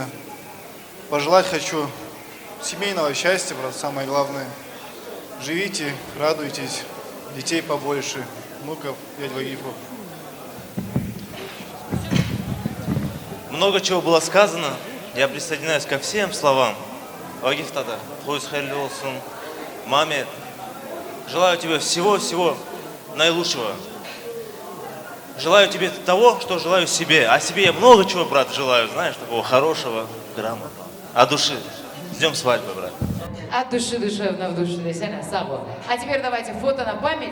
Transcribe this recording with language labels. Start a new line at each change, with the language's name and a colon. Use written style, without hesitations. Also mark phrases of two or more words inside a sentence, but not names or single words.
Russian: Пожелать хочу семейного счастья, брат, самое главное. Живите, радуйтесь, детей побольше, внуков, дядь Вагифу. Много чего было сказано, я присоединяюсь ко всем словам.
Azerbaijani: Вагиф Тата, Xoş xeyirli olsun.
Russian: Маме, желаю тебе всего-всего наилучшего. Желаю тебе того, что желаю себе. А себе я много чего, брат, желаю, знаешь, такого хорошего, грамотного. От души. Ждем свадьбы, брат. От души душевно в душе действительно сabo. А теперь давайте фото на память.